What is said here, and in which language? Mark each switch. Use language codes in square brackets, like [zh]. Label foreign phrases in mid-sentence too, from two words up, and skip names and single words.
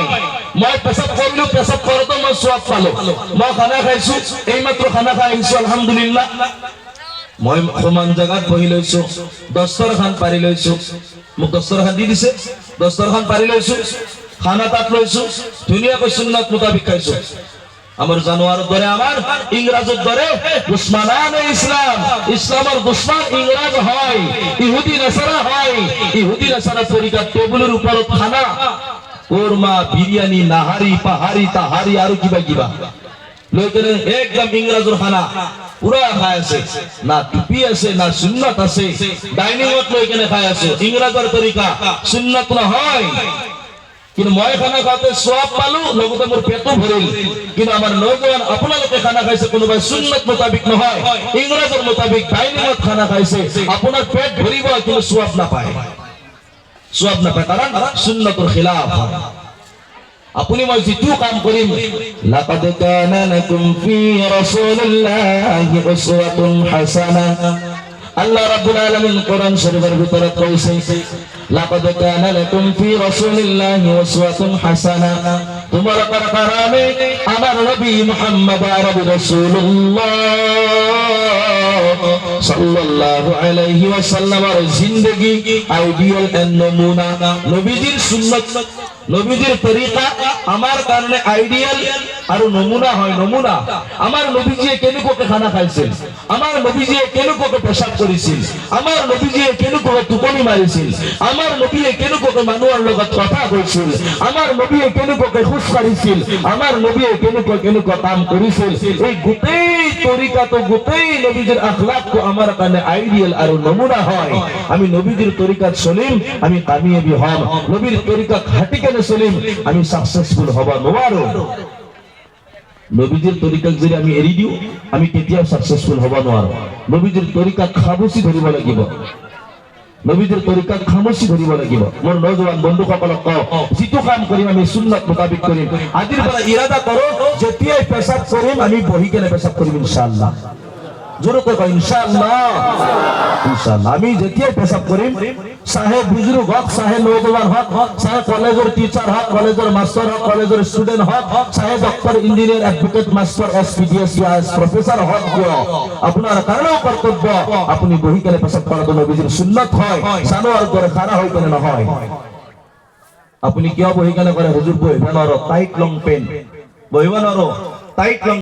[as] মই পেচাব কৰিলো, পেচাব কৰোঁতে মই সোৱাব পালো, মই খানা খাইছো, এইমাত্ৰ খানা খাই আহিছো আলহামদুলিল্লাহ। মই সমান জায়গাত বহি লৈছো, দস্তৰখান পাৰি লৈছো, মোক দস্তৰখান দি দিছে, দস্তৰখান পাৰি লৈছো, খানা তাত লৈছো, ধুনীয়াকৈ সুন্নত মোতাবিক খাইছো। [bn] আমার জানোয়ার দরে, আমার ইংরাজের দরে দুশ্মনানে ইসলাম, ইসলামের দুশ্মন ইংরাজ হয়, ইহুদি নাসারা হয়। ইহুদি নাসারা তরিকা টেবিলের উপর খানা, কোরমা, বিরিয়ানি, নাহারি, পাহাড়ি, তাহারি আর কিবা কিবা লোকের একদম ইংরাজের খানা পুরা খাই আছে, না টুপি আছে না সুন্নত আছে, ডাইনিংত লৈ কেনে খাই আছে। [as] ইংরাজের তরিকা সুন্নত নহয়, কিন্তু মই খানা খাওঁতে সোৱাব পালো, লগতে মোৰ পেটো ভৰিল। কিন্তু আমাৰ নৌজৱান আপোনালোকে খানা খাইছে, কোনোবাই সুন্নত মোতাবিক নহয়, ইংৰাজৰ মোতাবিক ডাইনিঙত খানা খাইছে, আপোনাৰ পেট ভৰিব কিন্তু সোৱাব নাপায়, সোৱাব নাপায়, কাৰণ সুন্নতৰ খিলাফ হয়। আপুনি মই যিটো কাম কৰিম, [ar] لقد كان لكم في رسول الله أسوة حسنة, [bn] আল্লাহ রাব্বুল আলামিন কোরআন শরীফের ভিতরে কইছে, [ar] لقد كان لكم في رسول الله أسوة حسنة, [bn] তোমার কারণে আমার নবী মুহাম্মদ আরবি রাসূলুল্লাহ [ar] صلى الله عليه وسلم [bn] জিন্দেগি [en] ideal and [bn] নমুনা। নবীজির সুন্নাত, নবীজির তরিকা আমার কারণে আইডিয়াল আর নমুনা হয়। [as] নমুনা, আমার নবীজি কেনেকৈ খানা খাইছিল, আমার নবীজি কেনেকৈ পেশাব কৰিছিল, আমার নবীজি কেনেকৈ টোপনি মাৰিছিল, আমার নবীয়ে কেনেকৈ মানুহৰ লগত কথা কৈছিল, আমার নবীয়ে কেনেকৈ খোজ কাঢ়িছিল, আমার নবীয়ে কেনেকৈ কাম কৰিছিল। [bn] এই গোটেই তরিকাটো, গোটেই নবীজির আখলাকটো আমার কারণে আইডিয়াল আর নমুনা হয়। [as] আমি নবীজির তরিকাত চলিম, আমি কামিয়াবি হম। নবীর তরিকা খাটি কেনে চলিম, আমি সাকসেসফুল হব নোৱাৰো। নবীজির তরিকাক যদি আমি এৰি দিওঁ, আমি কেতিয়াও সাকসেসফুল হব নোৱাৰো। নবীজির তরিকাক খামুচি ধৰিব লাগিব, নবীজির তরিকাক খামুচি ধৰিব লাগিব। মোৰ নজৱান বন্ধুসকলক কওঁ, যিটো কাম কৰিম আমি সুন্নত মোতাবিক কৰিম। আজিৰ পৰা ইৰাদা কৰো, যেতিয়াই পেচাব কৰিম আমি বহি কেনে পেচাব কৰিম ইনশাআল্লাহ। [bn] জোরে কয় ইনশাআল্লাহ, ইনশাআল্লাহ। [as] আমি যেতিয়াই পেচাব কৰিম, চাহে বুজুর্গ হক, চাহে নৌজওয়ান হক, চাহে [en] college teacher [as] হক, [en] college master [as] হক, [en] college student [as] হক, চাহে ডক্টর, ইঞ্জিনিয়ার, অ্যাডভোকেট, মাস্টার, এসপিডিএস, প্রফেসর হক, আপনার কারণেও কর্তব্য আপনি বহি কেনে পেচাব করাটো নবীজির সুন্নত হয়, জানোয়ার করে খাড়া হই কেনে নহয়। আপনি কিয় বহি কেনে কৰে, হুজুর বহিব নোৱাৰো, [en] tight long pant [as] বহিব নোৱাৰো, [en] tight long